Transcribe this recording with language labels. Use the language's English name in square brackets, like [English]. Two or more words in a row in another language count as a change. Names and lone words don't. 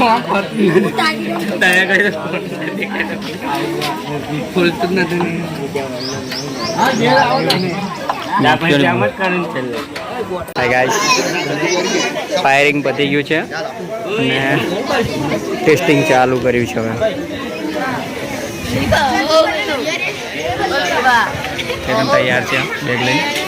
[Hindi] दया कर फुल तो ना दे हां दे आओ ना [Gujarati] પછી આમ જ કરીને ચાલે। [English] Hi guys, [Gujarati] ફાયરિંગ પતી ગયું છે અને ટેસ્ટિંગ ચાલુ કર્યું છે। હવે [Hindi] एकदम तैयार [Gujarati] છે બેગ લઈને।